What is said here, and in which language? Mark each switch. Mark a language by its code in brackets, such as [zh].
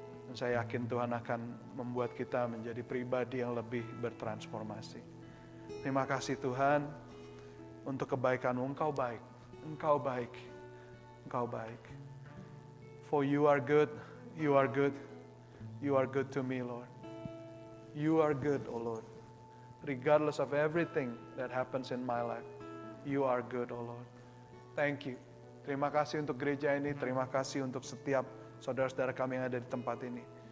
[id] Dan saya yakin Tuhan akan membuat kita menjadi pribadi yang lebih bertransformasi. Terima kasih Tuhan untuk kebaikan-Mu. Engkau baik, Engkau baik, Engkau baik. [en] For you are good, you are good, you are good to me, Lord. You are good, oh Lord. Regardless of everything that happens in my life, you are good, oh Lord. Thank you. [id] Terima kasih untuk gereja ini, terima kasih untuk setiap saudara-saudara kami yang ada di tempat ini.